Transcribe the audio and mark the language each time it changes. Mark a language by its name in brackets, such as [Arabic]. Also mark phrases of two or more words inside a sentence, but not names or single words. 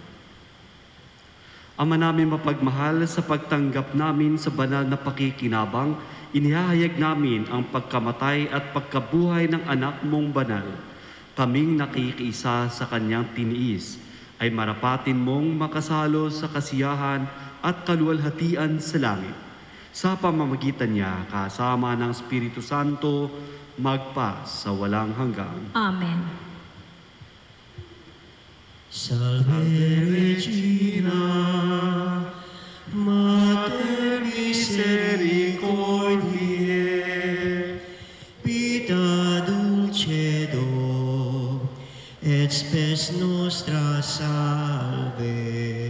[Filipino] Ama namin mapagmahal, sa pagtanggap namin sa banal na pakikinabang, inihahayag namin ang pagkamatay at pagkabuhay ng anak mong banal. Kaming nakikiisa sa kanyang tiniis, ay marapatin mong makasalo sa kasiyahan at kaluwalhatian sa langit. Sa pamamagitan niya, kasama ng Espiritu Santo, magpa sa walang hanggan. Amen. [Latin] Salve Regina, Mater Misericordiae, Vita dulcedo, et spes nostra salve.